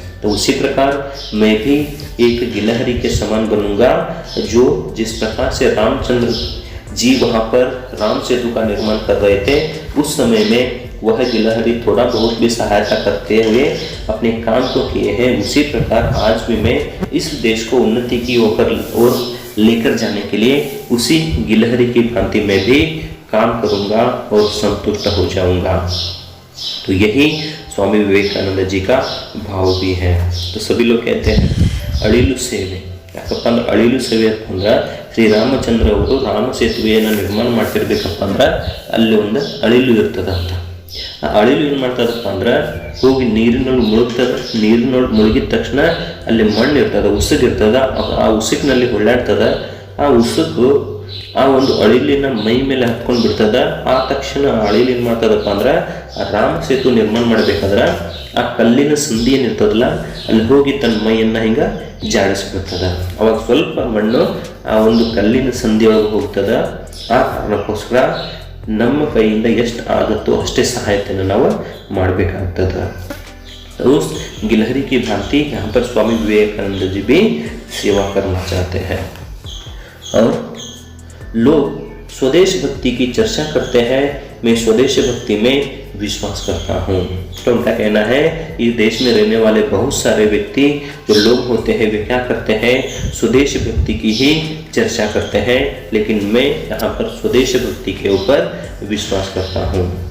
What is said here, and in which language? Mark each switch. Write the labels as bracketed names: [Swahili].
[Hindi] तो उसी प्रकार मैं भी एक गिलहरी के समान बनूंगा, जो जिस प्रकार से रामचंद्र जी वहां पर राम सेतु का निर्माण कर रहे थे उस समय में वह गिलहरी थोड़ा बहुत भी सहायता करते हुए अपने काम को किए हैं, उसी प्रकार आज भी मैं इस देश को उन्नति की ओर लेकर जाने के लिए उसी गिलहरी की भांति में भी काम करूंगा और संतुष्ट हो जाऊंगा। तो यही स्वामी विवेकानंद जी का भाव भी है। तो सभी लोग कहते हैं [Kannada] अड़िलु सेवे, ಯಾಕಪ್ಪ ಅಂದ್ರೆ ಅಳಿಲು ಸೇವೆ ಅಂತಂದ್ರೆ ಶ್ರೀರಾಮಚಂದ್ರ ಅವರು ರಾಮ ಸೇತುವೆಯನ್ನು ನಿರ್ಮಾಣ ಮಾಡ್ತಿರ್ಬೇಕಪ್ಪ ಅಂದ್ರೆ ಅಲ್ಲಿ ಒಂದು ಅಳಿಲು ಇರ್ತದ ಅಂತ. ಆ ಅಳಿಲು ಏನು ಮಾಡ್ತದಪ್ಪ ಅಂದ್ರೆ ಹೋಗಿ ನೀರಿನೊಳಗೆ ಮುಳುಗ್ತದೆ, ನೀರಿನೊಳಗೆ ಮುಳುಗಿದ ತಕ್ಷಣ ಅಲ್ಲಿ ಮಣ್ಣು ಇರ್ತದ, ಉಸುಗಿರ್ತದ, ಆ ಉಸುಕಿನಲ್ಲಿ ಹೊಳ್ಳಾಡ್ತದ. ಆ ಉಸುಕು ಆ ಒಂದು ಅಳಿಲಿನ ಮೈ ಮೇಲೆ ಹತ್ಕೊಂಡು ಬಿಡ್ತದ. ಆ ತಕ್ಷಣ ಅಳಿಲು ಏನು ಮಾಡ್ತದಪ್ಪ ಅಂದ್ರೆ ಆ ರಾಮ ಸೇತು ನಿರ್ಮಾಣ ಮಾಡಬೇಕಾದ್ರೆ ಆ ಕಲ್ಲಿನ ಸಂಧಿ ಏನಿರ್ತದಲ್ಲ ಅಲ್ಲಿ ಹೋಗಿ ತನ್ನ ಮೈಯನ್ನು ಹಿಂಗೆ ಜಾಡಿಸ್ಬಿಡ್ತದ. ಅವಾಗ ಸ್ವಲ್ಪ ಮಣ್ಣು ಆ ಒಂದು ಕಲ್ಲಿನ ಸಂಧಿಯೊಳಗೆ ಹೋಗ್ತದ. ಆ ಕಾರಣಕ್ಕೋಸ್ಕರ ನಮ್ಮ ಕೈಯಿಂದ ಎಷ್ಟು ಆಗುತ್ತೋ ಅಷ್ಟೇ ಸಹಾಯತೆಯನ್ನು ನಾವು ಮಾಡಬೇಕಾಗ್ತದ. [Hindi] उस गिलहरी की भांति यहाँ पर स्वामी विवेकानंद जी भी सेवा करना चाहते हैं। और लोग स्वदेश भक्ति की चर्चा करते हैं, मैं स्वदेश भक्ति में विश्वास करता हूँ। तो उनका कहना है इस देश में रहने वाले बहुत सारे व्यक्ति जो लोग होते हैं वे क्या करते हैं, स्वदेश भक्ति की ही चर्चा करते हैं, लेकिन मैं यहाँ पर स्वदेश भक्ति के ऊपर विश्वास करता हूँ।